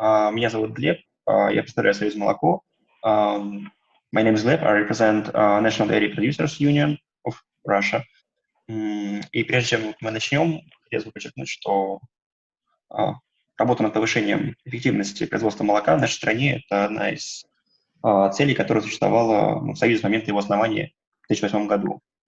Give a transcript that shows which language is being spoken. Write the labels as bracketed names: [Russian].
[Russian] Меня зовут Глеб, я представляю СОЮЗМОЛОКО. [English] My name is Gleb, I represent National Dairy Producers Union of Russia. [Russian] И прежде чем мы начнем, хотелось бы подчеркнуть, что работа над повышением эффективности производства молока в нашей стране – это одна из целей, которая существовала в Союзе с момента его основания в 2008 году.